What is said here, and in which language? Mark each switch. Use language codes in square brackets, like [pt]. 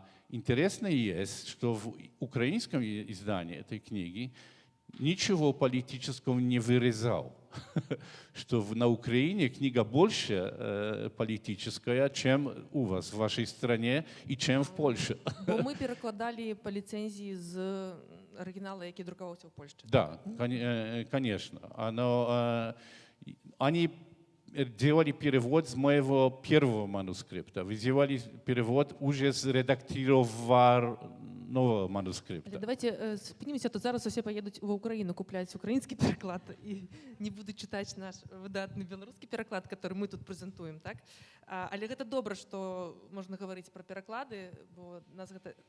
[ru] Интересно есть, что в украинском издании этой книги ничего политического не вырезал. Что на Украине книга больше политическая, чем у вас в вашей стране и чем в Польше. [uk] Бо ми перекладали по ліцензії з оригіналу, який друкувався в Польщі. [ru] Да, конечно. Они делали перевод с моего первого манускрипта. Вы делали перевод уже с редактированного манускрипта. [uk] Давайте спинімося, то зараз усі поїдуть в Україну, купляють український переклад і не будуть читати наш видатний білоруський переклад, який ми тут презентуємо, так? Але це добре, що можна говорити про переклади, бо нас це